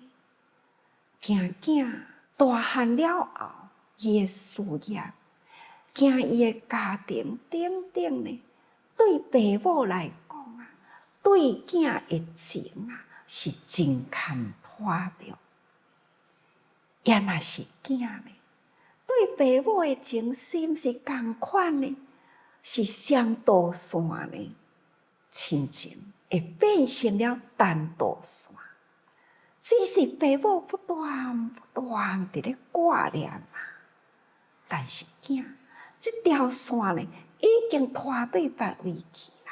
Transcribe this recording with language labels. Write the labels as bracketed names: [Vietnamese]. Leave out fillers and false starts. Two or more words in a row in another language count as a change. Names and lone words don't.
[Min Nan Chinese] 囝大汉了后，伊的事业惊伊的家庭等等呢，对爸母来讲啊，对囝的情啊，是真牵拖着。也若是囝呢，对爸母的情是毋是共款呢？是双导线呢？亲情会变成了单导线，只是爸母不断伫咧挂念啊。但是囝，这条线呢，已经拖对别位去啦。